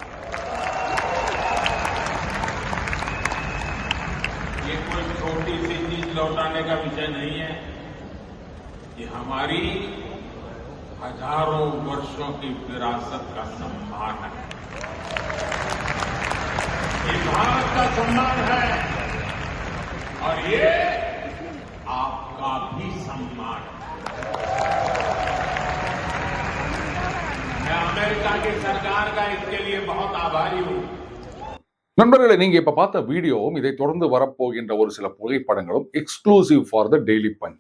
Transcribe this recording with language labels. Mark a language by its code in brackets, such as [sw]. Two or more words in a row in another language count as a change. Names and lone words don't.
[hi] ये कोई छोटी सी चीज लौटाने का विषय नहीं है, ये हमारी हजारों वर्षों की विरासत का सम्मान है, ये भारत का सम्मान है और ये आपका भी सम्मान है। मैं अमेरिका की सरकार का इसके लिए बहुत आभारी हूं। [ta] நண்பர்களே, நீங்க இப்ப பார்த்த வீடியோவும் இதை தொடர்ந்து வரப்போகின்ற ஒரு சில புகைப்படங்களும் [en] exclusive for The Daily Punch.